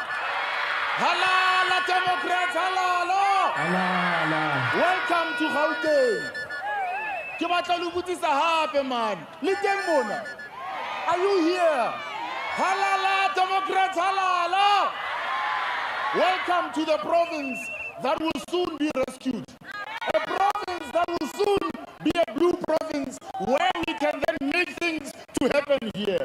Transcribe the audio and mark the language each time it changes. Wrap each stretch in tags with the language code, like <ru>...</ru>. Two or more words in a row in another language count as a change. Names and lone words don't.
<zu>Halala Democrats, halala!</zu> <en>Welcome to Gauteng.</en> <st>Ke batla le botsisa hape man. Le teng mona.</st> <en>Are you here? Halala Democrats, halala! Welcome to the province that will soon be rescued. A province that will soon be a blue province where we can then make things to happen here.</en>